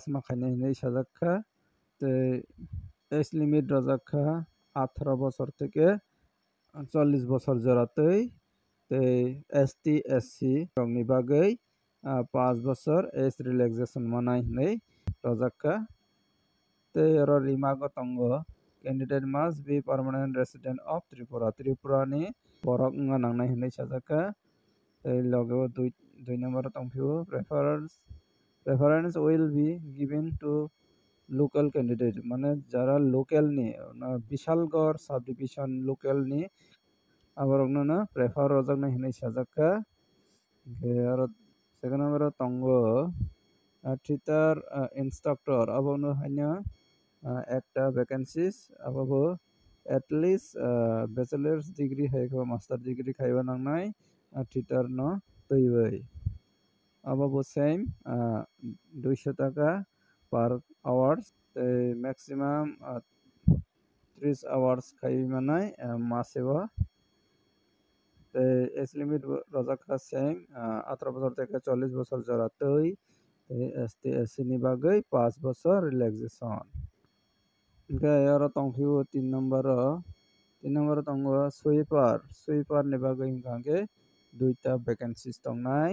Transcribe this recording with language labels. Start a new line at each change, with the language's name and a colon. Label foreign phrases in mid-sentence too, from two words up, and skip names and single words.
Kok Borok: ma khainai hinui sajakka tei
English: age limit
Kok Borok: rojakha
Bangla: 18 বছর থেকে 40 বছর জোড়াতেই
Kok Borok: tei ST SC rokni bagui 5 বছর
English: age relaxation
Kok Borok: manai hinui rojakka tei aro remark o tongo
English: candidate must be permanent resident of Tripura
Kok Borok: ni borok wngma nangnai hinui sajakka tei logo 2 number o tongphio
English: preference will be given to local candidate
Kok Borok: mane jara local ni Bishalgarh subdivision local ni aborokno no prefer rojaknai hinui sajakka aro
English: second number
Kok Borok: o tongo
English: theater instructor
Kok Borok: abono haino ekta vacancies abobo
English: at least bachelor's degree
Kok Borok: haikaba
English: master degree
Kok Borok: khaiba nangnai theater no taiwi abobo same 200
English: taka per hours
Kok Borok: tei
English: maximum 30 hours
Kok Borok: khaiwi manai maseo tei
English: age limit
Kok Borok: rojakha same
Bangla: 18 বছর থেকে 40 বছর জোড়াতেই
Kok Borok: ST SC ni bagui 5 বছর relaxation aro tongphio 3 number o tongo sweeper ni bagui hingkha duita vacancies tongnai